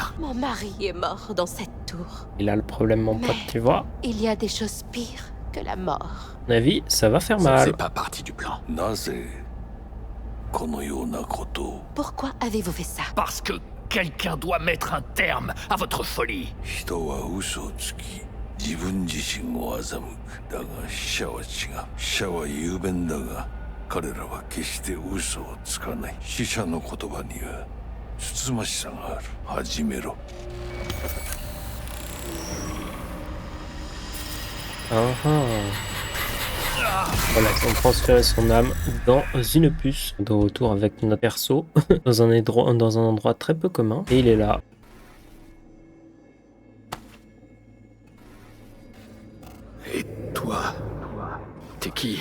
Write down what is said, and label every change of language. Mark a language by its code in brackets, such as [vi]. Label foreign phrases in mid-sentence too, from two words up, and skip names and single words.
[fr] Mon mari est mort dans cette tour. Il a le problème, mon pote, tu vois. Il y a des choses pires que la mort. À mon avis, ça va faire Ça mal. faisait pas partie du plan. Pourquoi avez-vous fait ça? Parce que quelqu'un doit mettre un terme à votre folie. [ja] 人は嘘をつき自分自身を欺く。だが死者は違う。死者は雄弁だが彼らは決して嘘をつかない。死者の言葉にはつつましさがある。始めろ。 Ah, ah. [fr] Voilà, on transférait son âme dans une puce. De retour avec notre perso dans un endroit très peu commun. Et il est là. Et toi, t'es qui?